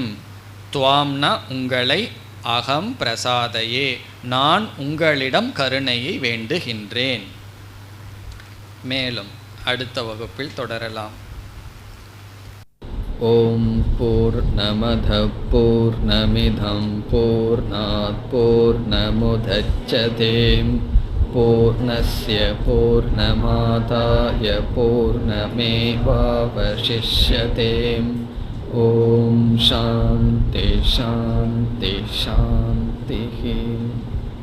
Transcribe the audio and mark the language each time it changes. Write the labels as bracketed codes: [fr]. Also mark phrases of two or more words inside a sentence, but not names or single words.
[ta] துவாம்னா உங்களை, [sa] अहं प्रसादये [ta] நான் உங்களிடம் கருணையை வேண்டுகின்றேன். மேலும் அடுத்த வகுப்பில் தொடரலாம். [sa] ओम् पूर्णमद पूर्णमिदम् पूर्णात् पूर्णमुदच्यते पूर्णस्य पूर्णमादाय पूर्णमेवावशिष्यते. ओम् शान्ति शान्ति शान्ति.